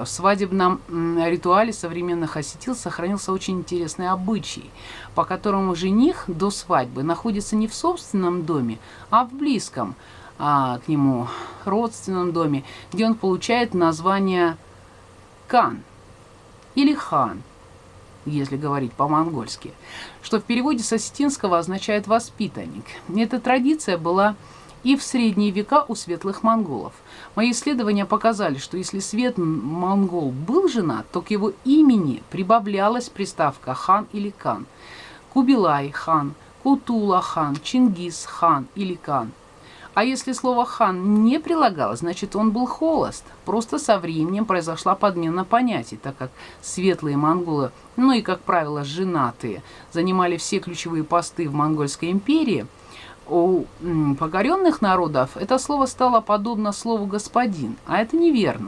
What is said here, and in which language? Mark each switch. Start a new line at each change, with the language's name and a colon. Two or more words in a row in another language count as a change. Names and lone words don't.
Russian: В свадебном ритуале современных осетин сохранился очень интересный обычай, по которому жених до свадьбы находится не в собственном доме, а в близком к нему родственном доме, где он получает название Кан или хан, если говорить по-монгольски, что в переводе с осетинского означает «воспитанник». Эта традиция была и в средние века у светлых монголов. Мои исследования показали, что если светлый монгол был женат, то к его имени прибавлялась приставка хан или кан. Кубилай хан, Кутула хан, Чингис хан или кан. А если слово «хан» не прилагалось, значит, он был холост. Просто со временем произошла подмена понятий, так как светлые монголы, ну и, как правило, женатые, занимали все ключевые посты в Монгольской империи. У покоренных народов это слово стало подобно слову «господин», а это неверно.